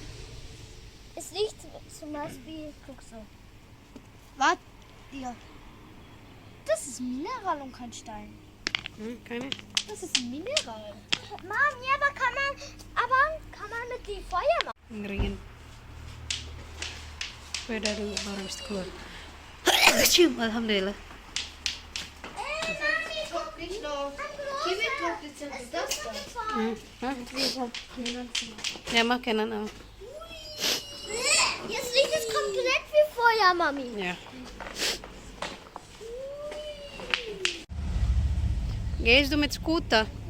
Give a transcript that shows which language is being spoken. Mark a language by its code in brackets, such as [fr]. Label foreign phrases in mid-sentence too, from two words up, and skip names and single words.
[de] Es liegt zum Beispiel, guck so. Warte, hier. Das ist Mineral und kein Stein. Keine. Das ist ein Mineral. Mann, ja, aber kann man mit dem Feuer machen? [id] Ngeriin. Sepeda dulu baru habis keluar. Cium, alhamdulillah. [de] Mami, guck nicht noch. Kimi guckt jetzt das da. Hah? Ja, mach keinen auch. Jetzt liegt es komplett wie Feuer, Mami. Ja. Gehst du mit Scooter?